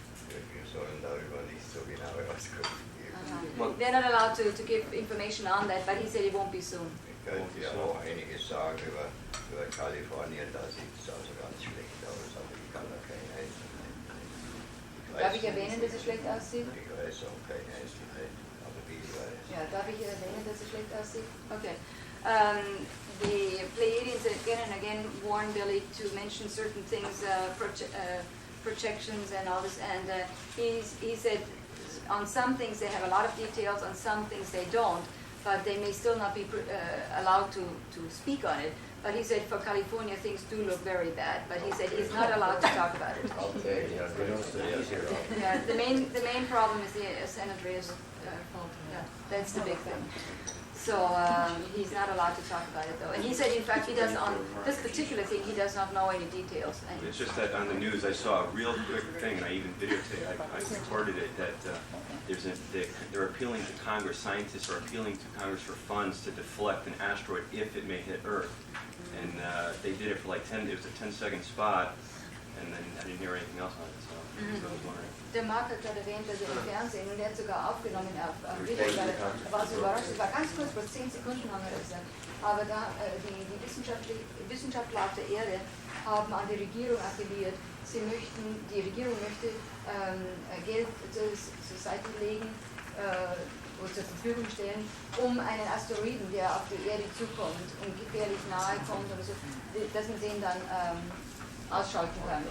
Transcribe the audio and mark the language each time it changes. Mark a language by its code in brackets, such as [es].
[de] Wir sollen darüber nicht so genaue Auskunft geben. [en] They're not allowed to give information on that, but he said it won't be soon. [de] Ich könnte ja auch einiges sagen über Kalifornien, da sieht es also ganz schlecht aus, aber ich kann da keine Einzelheiten nennen. Darf ich erwähnen, dass es schlecht aussieht? Ich weiß auch keine Einzelheiten, aber viel weiß. Ja, darf ich erwähnen, dass es schlecht aussieht? [en] Okay. The Pleiadians again and again warned Billy to mention certain things, projections and all this, and he said on some things they have a lot of details, on some things they don't, but they may still not be allowed to speak on it. But he said for California things do look very bad, but he said he's not allowed to talk about it. Yeah, the main problem is the San Andreas fault. Yeah, that's the big thing. So he's not allowed to talk about it though. And he said, in fact, he does on this particular thing, he does not know any details. It's just that on the news I saw a real quick thing, and I even videotaped it, I recorded it, that they're appealing to Congress, scientists are appealing to Congress for funds to deflect an asteroid if it may hit Earth. And they did it for like it was a 10-second spot, and then I didn't hear anything else on it, so I was wondering. [de] Der Mark hat gerade erwähnt, dass er im Fernsehen, und er hat sogar aufgenommen auf Video, weil er war so überrascht, es war ganz kurz, vor 10 Sekunden haben wir das gesagt, aber da die Wissenschaftler auf der Erde haben an die Regierung appelliert, die Regierung möchte Geld zur Seite legen oder zur Verfügung stellen, um einen Asteroiden, der auf die Erde zukommt und gefährlich nahe kommt oder so, dass man den dann ausschalten kann.